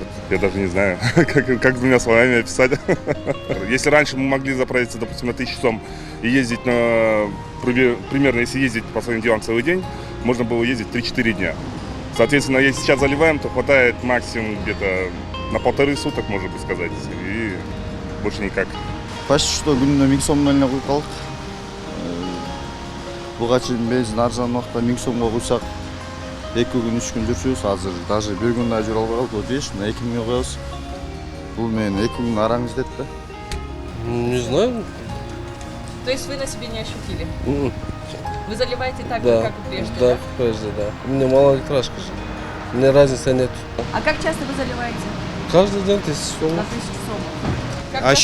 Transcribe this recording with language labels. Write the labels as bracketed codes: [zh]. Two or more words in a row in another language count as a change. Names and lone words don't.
[ru] Я даже не знаю, как двумя словами описать. Если раньше мы могли заправиться, допустим, на 1000 сом и ездить примерно, если ездить по своим делам целый день, можно было ездить 3-4 дня. Соответственно, если сейчас заливаем, то хватает максимум где-то на 1,5 суток, можно бы сказать, и больше никак. Почти что [ky] күнүнө 1000 сомдон эле куюп калдык. Буга чейин бензин арзан убакта 1000 сомго куйсак 2 күн 3 күн жүрчүбүз. Азыр даже 1 күн да жүрө албай калдык. [ru] Вот видишь, на 2 [ky] күнгө коебуз. Бул менен 2 күн араң жетет да. [ru] Не знаю. То есть вы на себе не ощутили? Вы заливаете так Да. же, как и прежде, Да, прежде, да. У меня малолитражка же. У меня разницы нет. А как часто вы заливаете? Каждый день 1000 сом. На 1000 сомов. Как часто?